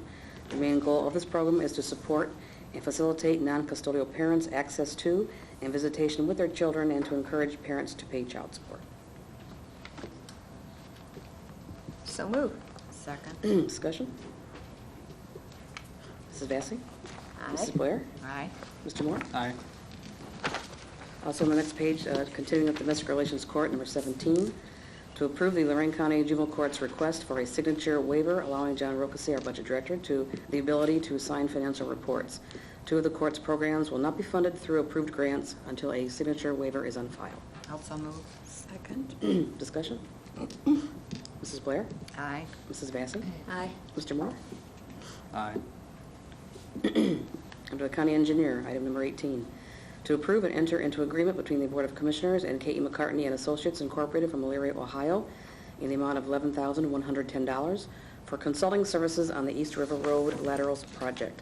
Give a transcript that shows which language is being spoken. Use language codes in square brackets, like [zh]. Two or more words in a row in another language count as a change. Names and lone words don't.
[en] The main goal of this program is to support and facilitate non-custodial parents' access to and visitation with their children, and to encourage parents to pay child support. So moved. Second. Discussion? Mrs. Vacy? Aye. Mrs. Blair? Aye. Mr. Moore? Aye. Also on the next page, continuing with Domestic Relations Court, number 17, to approve the Lorain County Juvenile Court's request for a signature waiver allowing John Rocasey, our budget director, to the ability to sign financial reports. Two of the court's programs will not be funded through approved grants until a signature waiver is on file. Also move. Second. Discussion? Mrs. Blair? Aye. Mrs. Vacy? Aye. Mr. Moore? Aye. Under the County Engineer, item number 18, to approve and enter into agreement between the Board of Commissioners and K.E. McCartney and Associates Incorporated from Elyria, Ohio, in the amount of $11,110 for consulting services on the East River Road Laterals project.